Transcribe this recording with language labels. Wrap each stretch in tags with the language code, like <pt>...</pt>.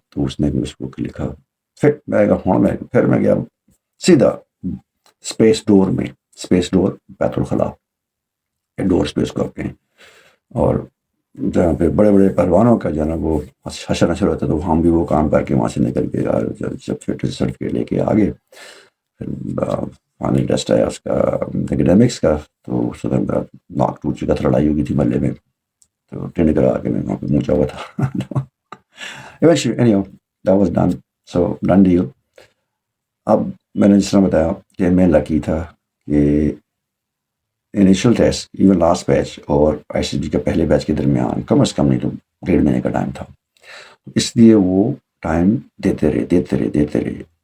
<ur>تو اس نے بھی اس کو لکھا فٹ. پھر میں گیا سیدھا اسپیس ڈور بیت الخلاء ڈور اسپیس کو اپنے، اور جہاں پہ بڑے بڑے پہلوانوں کا جو ہے نا وہ حشر نشر ہوتا ہے، تو ہم بھی وہ کام کر کے وہاں سے نکل کے جب فٹنس سرٹیفکیٹ لے کے آگے پھر فائنل ٹیسٹ آیا اس کا اکیڈیمکس کا. تو اس وقت میرا ناک ٹوٹ چکا تھا، لڑائی ہو گئی تھی محلے میں. تو ٹرین کرا کے میں وہاں پہ مونچا ہوا تھا.</ur> <en>anyhow that was done, so done deal.</en> <ur>اب میں نے جس طرح بتایا کہ میں لکی تھا کہ انیشل ٹیسٹ ایون لاسٹ بیچ اور آئی سی جی کے پہلے بیچ کے درمیان کم از کم نہیں تو 1.5 مہینے کا ٹائم تھا. اس لیے وہ ٹائم دیتے رہے.</ur>